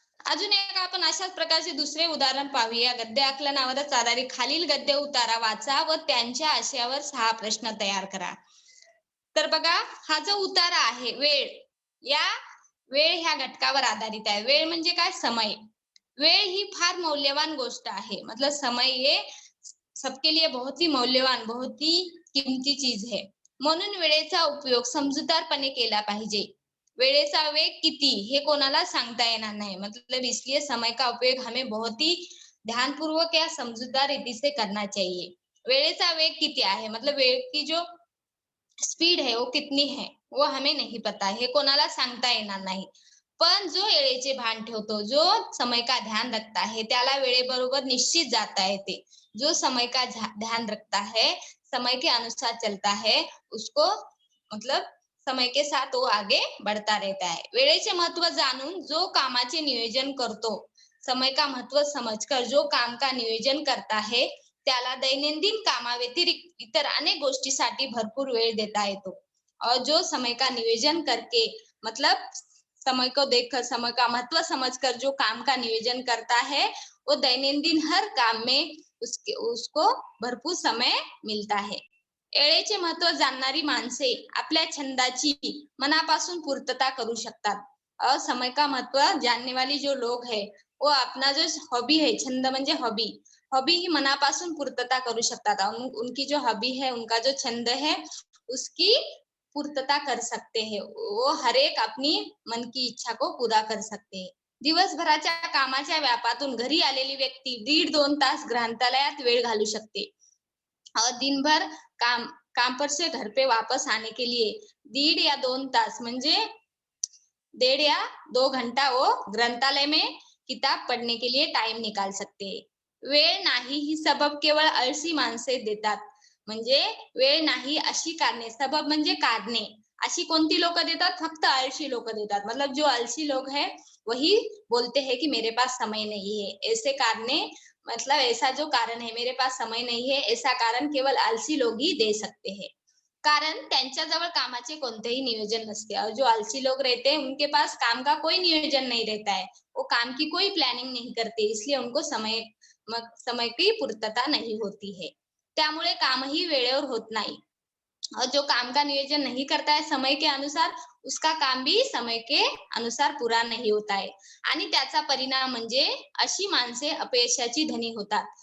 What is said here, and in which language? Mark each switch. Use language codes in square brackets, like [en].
[mr] अजून एक आपण अशाच प्रकारचे दुसरे उदाहरण पाहूया. गद्य आकलनावरच आधारित खालील गद्य उतारा वाचा व त्यांच्या आशयावर 6 प्रश्न तयार करा. तर बघा हा जो उतारा आहे वेळ, या वेळ ह्या घटकावर आधारित आहे. वेळ म्हणजे काय? समय. वेळ ही फार मौल्यवान गोष्ट आहे. [hi] मतलब समय ये सबके लिए बहुत ही मौल्यवान, बहुत ही किमती चीज है. [mr] म्हणून वेळेचा उपयोग समजूतदारपणे केला पाहिजे. वेळेचा वेग किती हे कोणाला सांगता येणार नाही. [hi] मतलब इसलिए समय का उपयोग हमें बहुत ही ध्यानपूर्वक या समझदार रीति से करना चाहिए. [mr] वेळेचा वेग किती आहे, [hi] मतलब वेळ की जो स्पीड है वो कितनी है वो हमें नहीं पता, [mr] हे कोणाला सांगता येणार नाही. पण जो वेळेचे भान ठेवतो, [hi] जो समय का ध्यान रखता है [mr] त्याला वेळेबरोबर निश्चित जाता येते. [hi] जो समय का ध्यान रखता है, समय के अनुसार चलता है, उसको मतलब समय के साथ वो आगे बढ़ता रहता है. [mr] वेळेचे महत्व जाणून जो कामाचे नियोजन करतो, [hi] समय का महत्व समझकर जो काम का नियोजन करता है [mr] त्याला दैनंदिन कामाव्यतिरिक्त इतर अनेक गोष्टीसाठी भरपूर वेळ देता येतो. [hi] और जो समय का नियोजन करके मतलब समय को देखकर, समय का महत्व समझकर जो काम का नियोजन करता है वो दैनंदिन हर काम में उसको भरपूर समय मिलता है. [mr] वेळेचे महत्व जाणणारी माणसे आपल्या छंदाची मनापासून पूर्तता करू शकतात. [hi] और समय का महत्व जानने वाली जो लोग है वो अपना जो हॉबी है, [mr] छंद म्हणजे हॉबी, हॉबी ही मनापासून पूर्तता करू शकतात. [hi] उनकी जो हॉबी है, उनका जो छंद है उसकी पूर्तता कर सकते हैं. वो हर एक अपनी मन की इच्छा को पूरा कर सकते हैं. [mr] दिवसभराच्या कामाच्या व्यापातून घरी आलेली व्यक्ती 1.5-2 तास ग्रंथालयात वेळ घालू शकते. [hi] और दिन भर काम पर से घर पे वापस आने के लिए 1.5 या 2 तास म्हणजे 1.5 या 2 घंटा वो ग्रंथालय में किताब पढ़ने के लिए टाइम निकाल सकते हैं. [mr] वेळ नाही ही सबब केवळ आळशी माणसे देतात. म्हणजे वेळ नाही अशी कारणे, सबब म्हणजे कारणे, अशी कोणती लोक देतात? फक्त आळशी लोक देतात. [hi] मतलब जो आलसी लोग है वही बोलते हैं कि मेरे पास समय नहीं है. ऐसे कारणे मतलब ऐसा जो कारण है मेरे पास समय नहीं है, ऐसा कारण केवल आलसी लोग ही दे सकते हैं. [mr] कारण त्यांच्याजवळ कामाचे कोणतेही नियोजन नसते. [hi] और जो आलसी लोग रहते हैं उनके पास काम का कोई नियोजन नहीं रहता है. वो काम की कोई प्लानिंग नहीं करते, इसलिए उनको समय की पूर्तता नहीं होती है. [mr] त्यामुळे कामही वेळेवर होत नाही. [hi] और जो काम का नियोजन नहीं करता है समय के अनुसार, उसका काम भी समय के अनुसार पूरा नहीं होता है. [mr] आणि त्याचा परिणाम म्हणजे अशी माणसे अपयशाची धनी होतात.